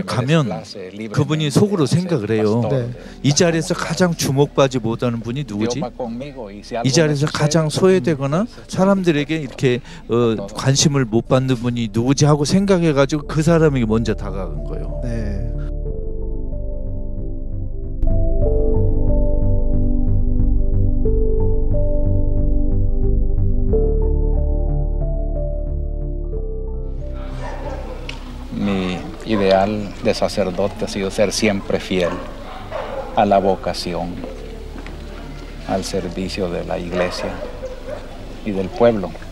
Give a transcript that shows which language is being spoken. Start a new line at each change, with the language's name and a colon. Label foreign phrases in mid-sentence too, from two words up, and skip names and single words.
Korean: 가면 그분이 속으로 생각을 해요. 이 자리에서 가장 주목받지 못하는 분이 누구지? 이 자리에서 가장 소외되거나 사람들에게 이렇게 관심을 못 받는 분이 누구지 하고 생각해가지고 그 사람에게 먼저 다가간 거예요.
Spanish: Mi ideal de sacerdote ha sido ser siempre fiel a la vocación, al servicio de la iglesia y del pueblo.